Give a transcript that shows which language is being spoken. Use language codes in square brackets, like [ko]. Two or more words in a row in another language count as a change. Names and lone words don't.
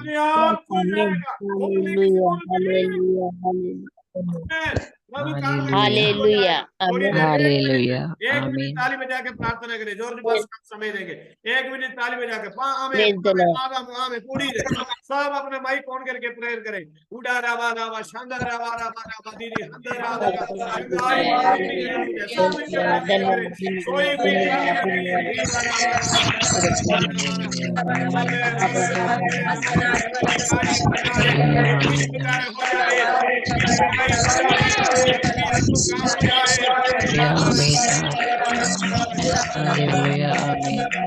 [hi] अपने आप खुल जाएगा। बोलने की जरूरत नहीं है। प्रभु काम करने हालेलुया शुरू हो जाएगा। थोड़ी देर हालेलुया 1 मिनट आमीन ताली बजा के प्रार्थना करें। जॉर्ज पास समय देंगे, 1 मिनट ताली बजा के पूरी देर सब अपने माइक ऑन करके प्रेयर करें। उड़ा रावा रावा शांदा रावा रावा रावा दीदी हंदा रावा शंगाई सब मिलकर प्रार्थना करें। सोई हुई ताली बजी रीवा रावा रावा हालेलुया आमीन